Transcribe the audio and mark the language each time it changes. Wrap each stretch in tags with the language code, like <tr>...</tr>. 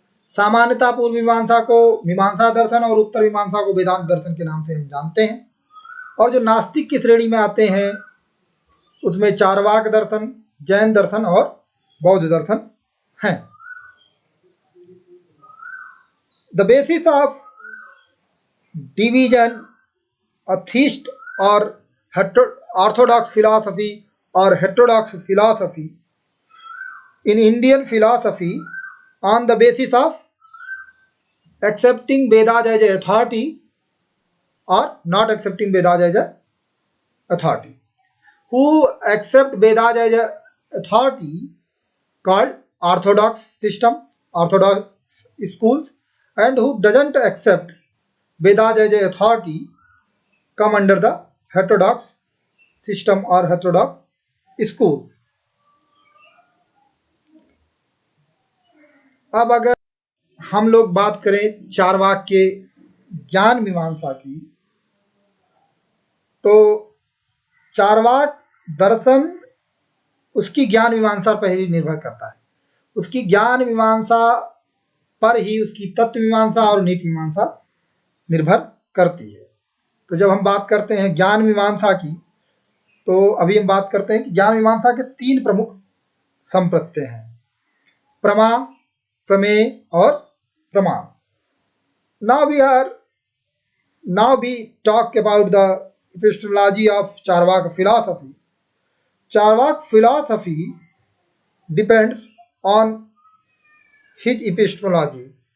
<hi>सामान्यतः पूर्व मीमांसा को मीमांसा दर्शन और उत्तर मीमांसा को वेदांत दर्शन के नाम से हम जानते हैं। और जो नास्तिक की श्रेणी में आते हैं उसमें चार्वाक दर्शन, जैन दर्शन और बौद्ध दर्शन हैं।</hi> <en>the basis of division atheist</en> <hi>और</hi> <en>Orthodox philosophy और heterodox philosophy in Indian philosophy on the basis of accepting Vedas as an authority or not accepting Vedas as an authority. Who accept Vedas as an authority called orthodox system, orthodox schools, and who doesn't accept Vedas as an authority come under the heterodox system or heterodox schools.</en> <hi>अब अगर हम लोग बात करें चार्वाक के ज्ञान मीमांसा की, तो चार्वाक दर्शन उसकी ज्ञान मीमांसा पर ही निर्भर करता है। उसकी ज्ञान मीमांसा पर ही उसकी तत्व मीमांसा और नीति मीमांसा निर्भर करती है। तो जब हम बात करते हैं ज्ञान मीमांसा की, तो अभी हम बात करते हैं कि ज्ञान मीमांसा के 3 प्रमुख संप्रत्यय हैं, प्रमा, प्रमेय और प्रमाण।</hi> <en>Now we talk about the epistemology of Charvak philosophy. Charvak philosophy depends on his epistemology.</en>